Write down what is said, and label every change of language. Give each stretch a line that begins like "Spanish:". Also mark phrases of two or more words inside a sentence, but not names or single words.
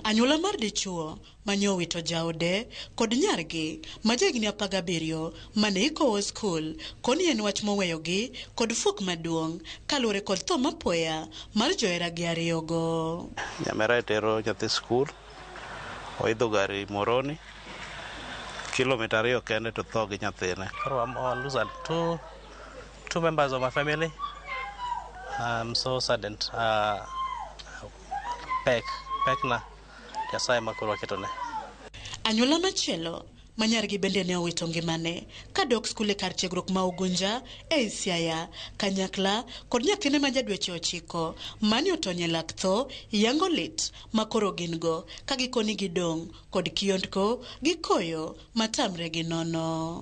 Luo (Kenya and Tanzania): Anyuola mar dichuo mane owito jaode kod nyargi ma jahigni 17 mane ikowo skul koni en wach moweyogi kod fuok maduong' kaluwore kod tho mapoya mar joheragi ariyogo. Nyamera tero nyathi skul oidho gari Moroni kilomita 2 kende to tho gi nyathine.
English: I lose two members of my family. I'm so saddened.
Luo (Kenya and Tanzania): Pekna Nyasaye makoro ketone. Anyuola machielo manyargi bende ne owito ngimane kadok skul e kar tiegruok ma Ugunja e Siaya kanyakla kod nyathine ma jadweche 9 mane otony e lak tho yango lit makoro gin go kagikoni gidong' kod kiondko gi koyo matamre gi nono.